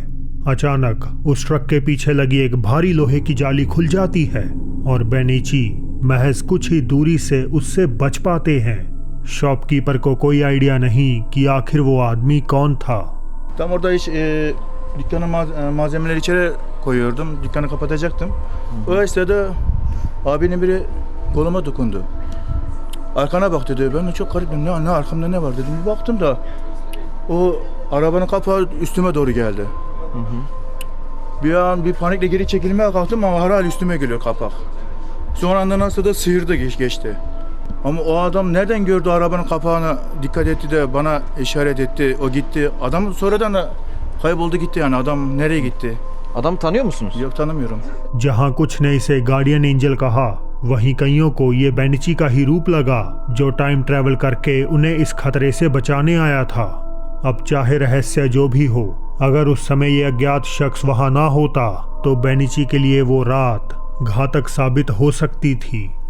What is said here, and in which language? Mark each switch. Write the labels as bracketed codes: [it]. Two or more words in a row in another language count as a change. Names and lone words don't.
[hi] अचानक उस ट्रक के पीछे लगी एक भारी लोहे की जाली खुल जाती है और बेनिची महज कुछ ही दूरी से उससे बच पाते हैं। शॉपकीपर को कोई आइडिया नहीं कि आखिर वो आदमी कौन था। [tr] Tam orada dükkanın malzemeleri içeri koyuyordum. Dükkanı kapatacaktım. O esnada abinin biri koluma dokundu. Arkana bak dedi. Ben de çok garip dedim. Ne arkamda ne var dedim. Bir baktım da o arabanın kapağı üstüme doğru geldi. Bir an bir panikle geri çekilmeye kalktım ama herhal üstüme geliyor kapak. Sonra anda nasıl da sıyırdı geçti. Ama o adam nereden gördü arabanın kapağını, dikkat etti de bana işaret etti. O gitti. Adam sonradan da kayboldu gitti yani. Adam nereye gitti? Adam tanıyor musunuz? Yok, tanımıyorum. [hi] जहां कुछ ने इसे [en] guardian angel [hi] कहा, वहीं कईयों को ये बेनिची का ही रूप लगा जो [en] time travel [hi] करके उन्हें इस खतरे से बचाने आया था। अब चाहे रहस्य जो भी हो, अगर उस समय ये अज्ञात शख्स वहां ना होता तो बेनिची के लिए वो रात घातक साबित हो सकती थी।